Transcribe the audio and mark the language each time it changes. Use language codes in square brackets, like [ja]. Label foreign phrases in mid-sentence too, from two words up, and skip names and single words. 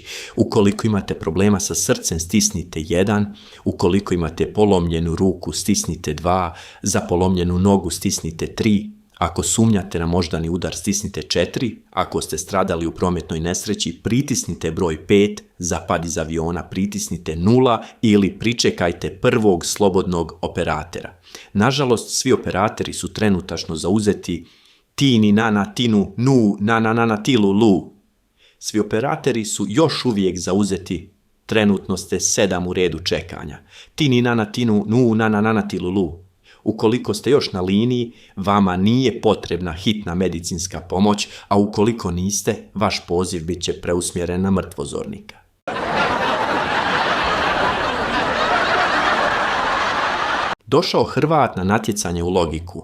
[hr] Ukoliko imate problema sa srcem, stisnite 1, ukoliko imate polomljenu ruku, stisnite 2, za polomljenu nogu stisnite 3, ako sumnjate na moždani udar, stisnite 4, ako ste stradali u prometnoj nesreći, pritisnite broj 5, za pad iz aviona pritisnite 0 ili pričekajte prvog slobodnog operatera. Nažalost, svi operatori su trenutačno zauzeti tini nana tinu nu nana nana tilu lu. Svi operatori su još uvijek zauzeti, trenutno ste 7 u redu čekanja. Tini nana tinu nu nana nana tilu lu. Ukoliko ste još na liniji, vama nije potrebna hitna medicinska pomoć, a ukoliko niste, vaš poziv bit će preusmjeren na mrtvozornika. Došao Hrvat na natjecanje u logiku.